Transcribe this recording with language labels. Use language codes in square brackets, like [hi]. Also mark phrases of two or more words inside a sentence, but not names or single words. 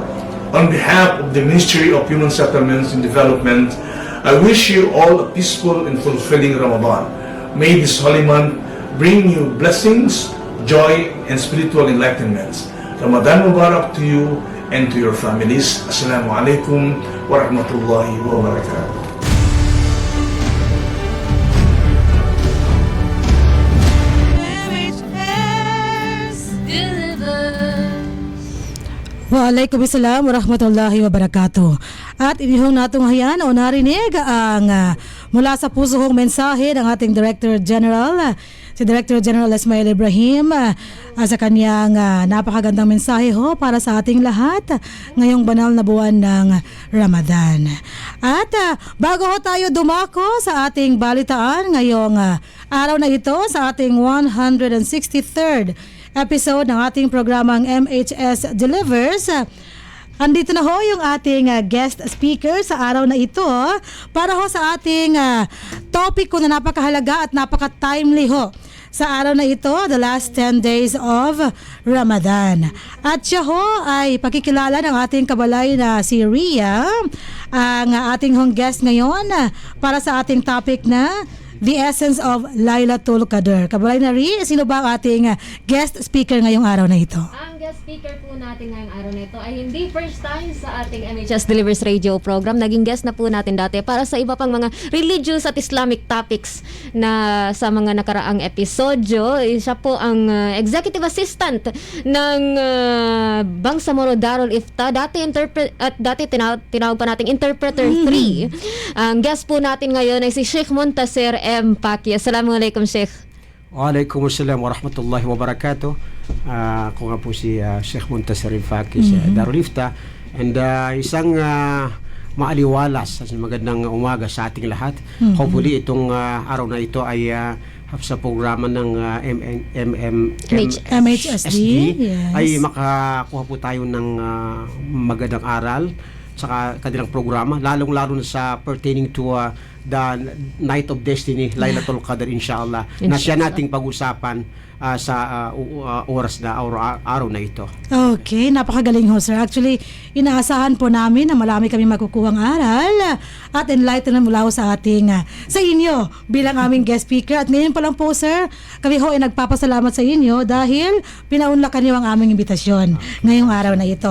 [en] On behalf of the Ministry of Human Settlements and Development, I wish you all a peaceful and fulfilling Ramadan. May this holy month bring you blessings, joy, and spiritual enlightenment. [ar] رمضان مبارك [en] to you and to your families. [ar] السلام عليكم ورحمة الله وبركاته. وعليكم السلام ورحمة الله وبركاته. [tl] At inihong natunghayan o narinig ang mula sa puso hong mensahe ng ating [en] Director General, [tl] si [en] Director General [tl] Ismail Ibrahim, sa kanyang napakagandang mensahe ho para sa ating lahat ngayong banal na buwan ng Ramadan. At bago ho tayo dumako sa ating balitaan ngayong araw na ito sa ating 163rd episode ng ating programang MHS Delivers, andito na ho yung ating [en] guest speaker [tl] sa araw na ito para ho sa ating topic ko na napakahalaga at napaka-timely ho sa araw na ito, [en] the last 10 days of Ramadan. [tl] At siya ho ay pakikilala ng ating kabalay na si Ria, ang ating hong guest ngayon para sa ating topic na The Essence of Laylatul Qadr. Kabalay na Ria, sino ba ang ating [en] guest speaker [tl] ngayong araw na ito? Ang [en] guest speaker [tl] po natin ngayong araw na ito ay hindi [en] first time [tl] sa ating MHS Delivers Radio program. Naging guest na po natin dati para sa iba pang mga religious at [en] Islamic topics [tl] na sa mga nakaraang episodyo. Siya po ang [en] executive assistant [tl] ng Bangsamoro Darul Ifta. Dati tinawag pa nating Interpreter 3. Ang guest po natin ngayon ay si Sheikh Muntasir M. Paki. [ar] السلام عليكم، شيخ. وعليكم السلام ورحمة الله وبركاته. [tl] Ako nga po si Sheikh Muntasir M. Paki sa Darul Ifta. And isang maaliwalas at magandang umaga sa ating lahat. Hopefully itong araw na ito ay sa programa ng MHSD yes, ay makakuha po tayo ng magandang aral sa kanilang programa, lalong-lalo na sa [en] pertaining to the Night of Destiny, [tl] Lailatul Qadr, inshallah, na siya nating pag-usapan sa oras na araw na ito. Okay, napakagaling ho, sir. Actually, inaasahan po namin na marami kami makukuhang aral at enlightenment mula ho sa ating sa inyo bilang aming guest speaker. At ngayon pa lang po, sir, kami ho ay nagpapasalamat sa inyo dahil pinaunlakan niyo ang aming imbitasyon ngayong araw na ito.